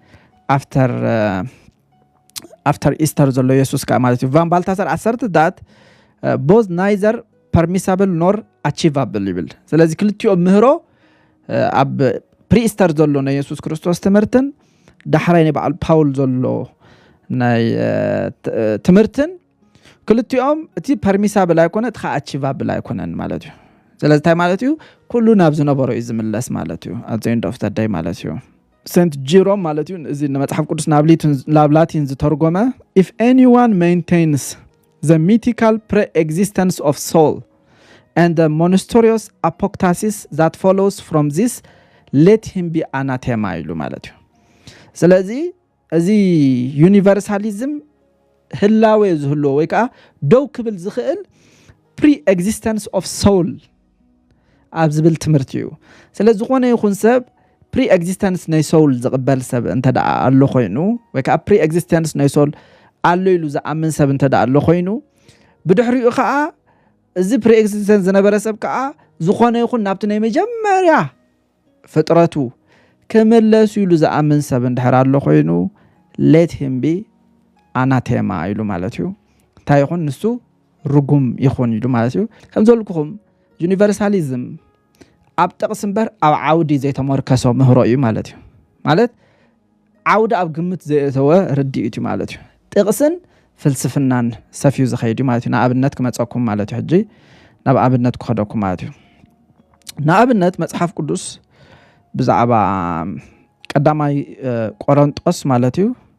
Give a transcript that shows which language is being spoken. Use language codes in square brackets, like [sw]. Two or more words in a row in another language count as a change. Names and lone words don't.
[en] after Easter [ti] ዘሎ ኢየሱስ ከዓ ማለት እዩ ቫን ባልታሰር [en] asserted that both neither permissible nor achievable [ti] ይብል ስለዚህ ክልቲኦም ምህሮ ኣብ pre-Easter ዘሎ ናይ ኢየሱስ ክርስቶስ ትምህርትን ዳሕራይ ናይ በዓል ፓውል ዘሎ ናይ ትምህርትን ክልቲኦም እቲ permissible ኣይኮነ እቲ achievable ኣይኮነን ማለት እዩ ስለዚህ እንታይ ማለት እዩ ኩሉ ናብ ዝነበሮ እዩ ዝምለስ ማለት እዩ [en] at the end of the day [ti] ማለት እዩ [en] Saint Jerome [ti] ማለት እዩ እዚ መጽሐፍ ቅዱስ ናብ ላቲን ዝተርጎመ [en] if anyone maintains the mythical pre-existence of soul and the monstrous apostasis that follows from this let him be anathema [ti] ይሉ ማለት እዩ ስለዚህ እዚ ዩኒቨርሳሊዝም ህላዌ ዝህሎ ወይ ከዓ ደው ክብል ዝኽእል [en] pre-existence of soul [ti] ኣብ ዝብል ትምህርቲ እዩ ስለዚህ ዝኾነ ይኹን ሰብ pre-existence ናይ soul ዝቕበል ሰብ እንተደኣ ኣሎ ኮይኑ ወይ ከዓ pre-existence ናይ soul ኣሎ ኢሉ ዝኣምን ሰብ እንተደኣ ኣሎ ኮይኑ ብድሕሪኡ ከዓ እዚ pre-existence ዝነበረ ሰብ ከዓ ዝኾነ ይኹን ናብቲ ናይ መጀመርያ ፍጥረቱ ከመለሱ ኢሉ ዝኣምን ሰብ እንድሕር ኣሎ ኮይኑ [en] let him be anathema [ti] ኢሉ ማለት እዩ እንታይ ይኹን ንሱ ርጉም ይኹን ኢሉ ማለት እዩ ከም ዘልኩኹም ዩኒቨርሳሊዝም ኣብ ጥቕስ እምበር ኣብ ዓውዲ ዘይተመርከሶ ምህሮ እዩ ማለት እዩ ማለት ዓውዲ ኣብ ግምት ዘየተወ ርድኢት እዩ ማለት እዩ ጥቕስን ፍልስፍናን ሰፊዩ ዝኸይድ እዩ ማለት እዩ ንኣብነት ክመፀኩም ማለት እዩ ሕጂ ናብ ኣብነት ክኸደኩም ማለት እዩ ንኣብነት መጽሓፍ ቅዱስ ብዛዕባ ቀዳማይ ቆሮንጦስ ማለት እዩ